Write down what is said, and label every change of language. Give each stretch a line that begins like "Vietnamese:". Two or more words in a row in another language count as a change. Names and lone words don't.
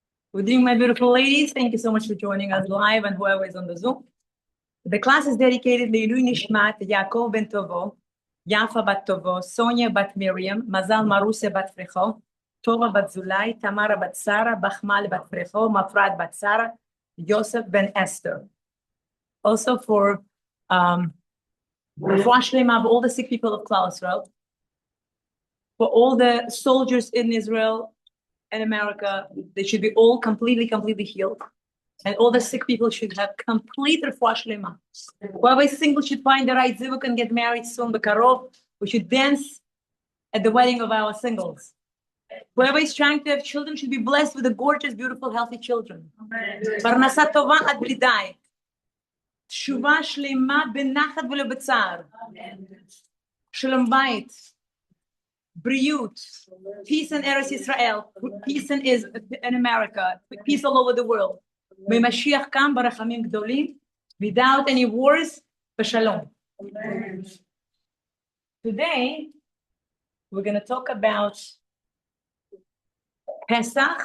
English: Good evening, my beautiful ladies. Thank you so much for joining us live and whoever is on the Zoom. The class is dedicated to
Hebrew: לעילוי נשמת,
English: Yaakov ben Tovo, Yafa bat Tovo, Sonia bat Miriam, Mazal Marusia bat Frecho, Tova bat Zulai, Tamara bat Sarah, Bachmal bat Frecho, Mafrad bat Sarah, Yosef ben Esther. Also for
Hebrew: רפואה שלמה
English: of all the sick people of
Hebrew: כלל ישראל,
English: for all the soldiers in Israel and America, they should be all completely healed. And all the sick people should have complete
Hebrew: רפואה שלמה.
English: Whoever is single should find the right zivuk and get married soon. B'karov, we should dance at the wedding of our singles. Whoever is trying to have children should be blessed with the gorgeous, beautiful, healthy children.
Hebrew: פרנסה טובה עד בלי די. תשובה שלמה בנחת ולא בצער. שלום בית. בריאות.
English: Peace in Eretz Yisrael. Peace in America. Peace all over the world. Mashiach come
Hebrew: ברחמים גדולים,
English: without any wars, b'shalom. Today, we're going to talk about Pesach.